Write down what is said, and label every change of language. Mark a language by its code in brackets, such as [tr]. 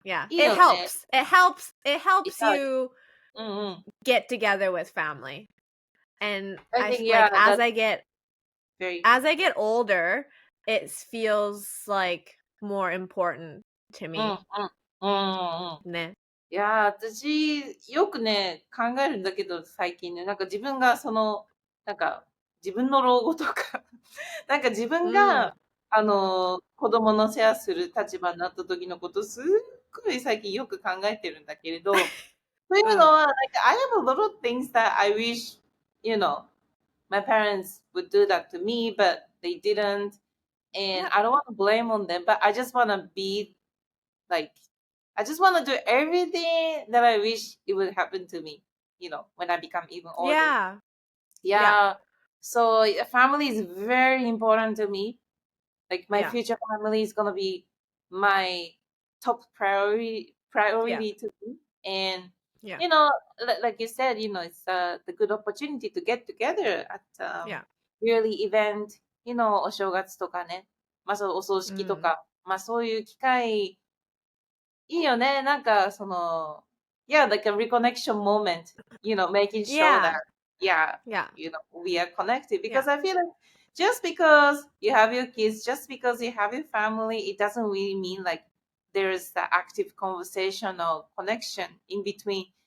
[ja] いいよね。 [en] it helps Yeah. you Mm-mm. get together with family. And I I think, yeah, like that's very. as I get older, it feels like more important to [ja] うん、うん、 [en] me. [ja] うん、うん。ね。いやー、私、よくね、考えるんだけど、最近ね、なんか自分がなんか、自分の老後とかなんか自分うん。が、子供の世話する立場になった時のこと、すっごい最近よく考えてるんだけれど、というのうん。 [en] は、I have a little things that I wish, you know, my parents would do that to me, but they didn't. And Yep. I don't want to blame on them, but I just want to be like, I just want to do everything that I wish it would happen to me, when I become even older. Yeah. Yeah. Yeah. So family is very important to me. Like my Yeah. future family is gonna be my top Yeah. priority to me. And Yeah. like you said, it's the good opportunity to get together at Yeah. yearly event, [ja] お正月とかね、まあそうお葬式と Mm. か、まあそういう機会いいよね。 [en] なんか、yeah, like a reconnection moment, making sure that, Yeah. yeah, Yeah. we are connected. Yeah. Because I feel like just because you have your kids, just because you have your family, it doesn't really mean like there's the active conversation or connection in between.